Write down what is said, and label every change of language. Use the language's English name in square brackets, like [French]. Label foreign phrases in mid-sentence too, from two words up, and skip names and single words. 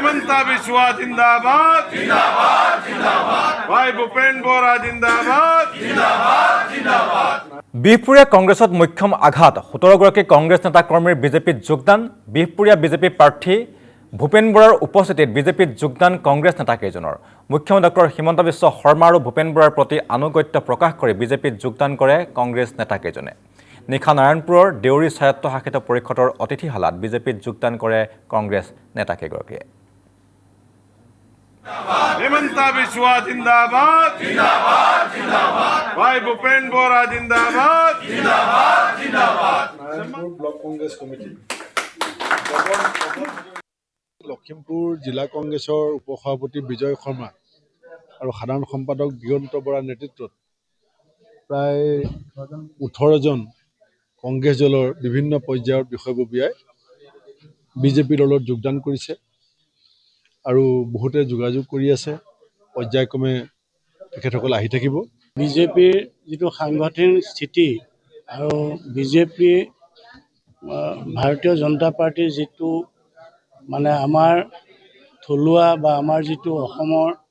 [Hindi] हेमंता बिश्वा जिंदाबाद जिंदाबाद जिंदाबाद भाई भूपेन बोरा जिंदाबाद जिंदाबाद जिंदाबाद [Assamese] বিহপুৰীয়া কংগ্ৰেছত মুখ্যম আঘাত 17গৰাকী কংগ্ৰেছ নেতা কৰ্মীৰ বিজেপিত যোগদান বিহপুৰীয়া বিজেপি প্ৰাৰ্থী ভূপেন বৰাৰ উপস্থিতিত বিজেপিত যোগদান কংগ্ৰেছ নেতাকেইজনৰ মুখ্যমন্ত্ৰী ডক্টৰ হিমন্ত বিশ্ব শৰ্মা আৰু ভূপেন বৰাৰ প্ৰতি আনুগত্য প্ৰকাশ কৰি বিজেপিত যোগদান কৰে কংগ্ৰেছ নেতাকেইজনে নিশা নাৰায়ণপুৰৰ দেউৰী স্বায়ত্তশাসিত পৰিষদৰ অতিথিশালাত বিজেপিত যোগদান কৰে কংগ্ৰেছ নেতাকেইগৰাকীয়ে [Hindi] हेमंता बिश्वा जिंदाबाद जिंदाबाद जिंदाबाद भाई भूपेन बोरा जिंदाबाद जिंदाबाद जिंदाबाद [Assamese] নাৰায়ণপুৰ ব্লক কংগ্ৰেছ কমিটি লখিমপুৰ জিলা কংগ্ৰেছৰ উপসভাপতি বিজয় শৰ্মা আৰু সাধাৰণ সম্পাদক দিগন্ত বৰাৰ নেতৃত্বত প্ৰায় 18 জন কংগ্ৰেছ দলৰ বিভিন্ন পৰ্যায়ৰ বিষয়ববীয়াই বিজেপি দলত যোগদান কৰিছে আৰু বহুতে যোগাযোগ কৰি আছে পৰ্যায়ক্ৰমে তেখেতসকল আহি থাকিব বিজেপিৰ যেটো সাংগঠনিক স্থিতি আৰু বিজেপি ভাৰতীয় জনতা পাৰ্টিৰ যেটো মানে আমাৰ থলুৱা বা আমাৰ যেটো অসমৰ